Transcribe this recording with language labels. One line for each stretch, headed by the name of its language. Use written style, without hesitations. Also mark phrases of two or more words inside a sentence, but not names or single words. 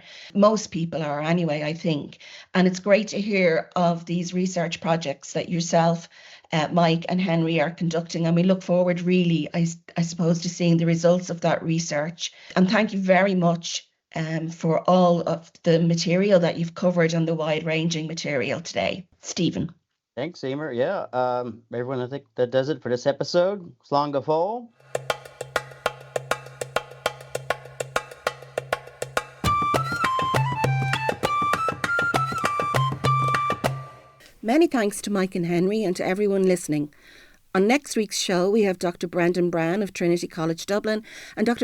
English: Most people are anyway, I think. And it's great to hear of these research projects that yourself, Mike and Henry are conducting, and we look forward really, I suppose, to seeing the results of that research. And thank you very much for all of the material that you've covered and the wide-ranging material today. Stephen. Thanks, Emer. Yeah, everyone, I think that does it for this episode.
Irish: Slán go fóill.
English: Many thanks to Mike and Henry and to everyone listening. On next week's show, we have Dr. Brendan Brown of Trinity College Dublin and Dr.